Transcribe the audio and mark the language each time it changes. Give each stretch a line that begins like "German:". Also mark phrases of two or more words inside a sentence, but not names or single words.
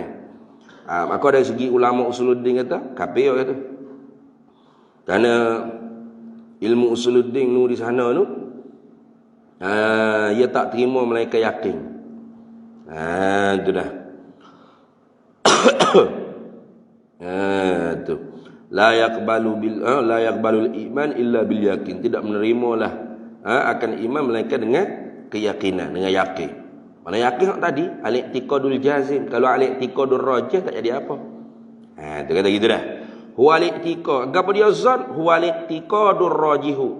Malay: Maka dari segi ulama usuluddin kata kafir kata. Kerana ilmu usuluddin nu di sana tu ia tak terima melainkan yakin. Itu dah. Tu.
Arabic: La yaqbalul iman illa bil yakin.
Malay: Tidak menerimalah akan iman melainkan dengan keyakinan, dengan yakin. Mana yakin tadi
Arabic: al-i'tiqadul jazim.
Malay: Kalau
Arabic: al-i'tiqadur rajih
Malay: tak jadi apa. Tu kata gitu dah.
Arabic: Huwal i'tiqad.
Malay: Apa dia zon?
Arabic: Huwal i'tiqadur rajihu.